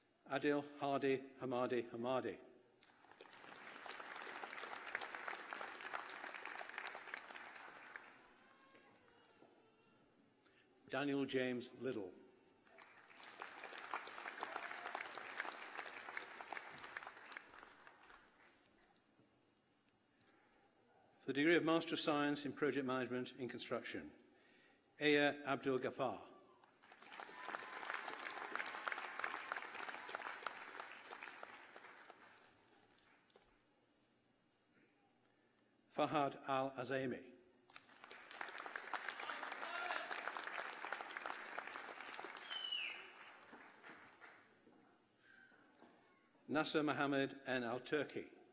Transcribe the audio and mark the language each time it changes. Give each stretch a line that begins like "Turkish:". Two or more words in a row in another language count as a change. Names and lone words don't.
English: Adil Hadi Hamadi Hamadi. Daniel James Liddle. For the degree of Master of Science in Project Management in Construction, Aya Abdul Ghaffar. Fahad Al-Azami. Nasser Mohammed N. Al-Turki.